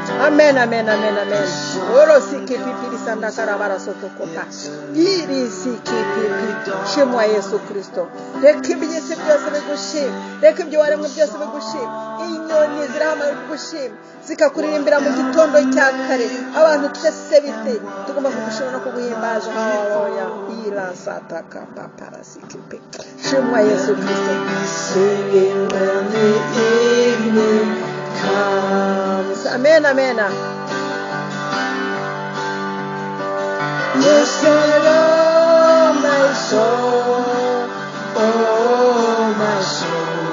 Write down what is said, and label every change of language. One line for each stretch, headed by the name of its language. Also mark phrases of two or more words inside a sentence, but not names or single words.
English: Amen, amen, amen, amen. Oro siki pipi sanda karabara sotokota. Iri siki pipi.
Kinyarwanda: Shimwa Yesu Kristo. Reka ibinyese byose bigushima. Reka ibyo waremwe byose bigushima. Inyoni zirahamara kugushima. Zikakuririmbira mu gitondo cya kare. Abantu twese bite. Tugomba kugushima no kuguhimbaza. Haleluya. Ira sataka papara siki pipi. Shimwa Yesu Kristo.
English: Singing when the evening comes. Amen, amen. Bless the Lord, my soul, oh my soul.